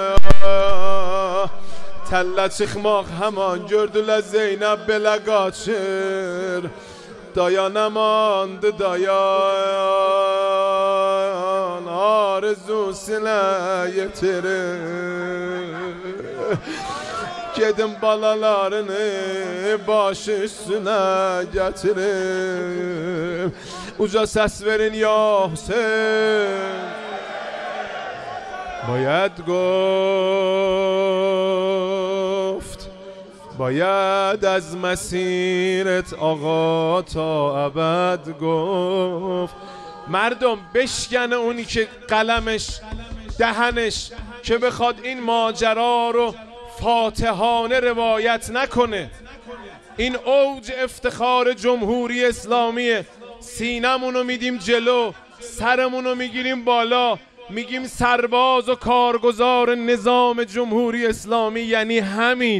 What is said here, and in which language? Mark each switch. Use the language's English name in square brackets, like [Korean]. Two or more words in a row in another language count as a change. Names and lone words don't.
[Azerbaijani] Təllə çıxmaq həman gördülər Zeynəb belə qaçır Dayanamandı dayan Arzusinə yetirir Gedim balalarını baş üstünə gətirim Uca səs verin ya Hüseyin [Persian] باید گفت باید از مسیرت آقا تا ابد گفت مردم بشکنه اونی که قلمش دهنش که بخواد این ماجرا رو فاتحانه روایت نکنه این اوج افتخار جمهوری اسلامیه سینمونو میدیم جلو، سرمونو میگیریم بالا، میگیم سرباز و کارگزار نظام جمهوری اسلامی یعنی همین.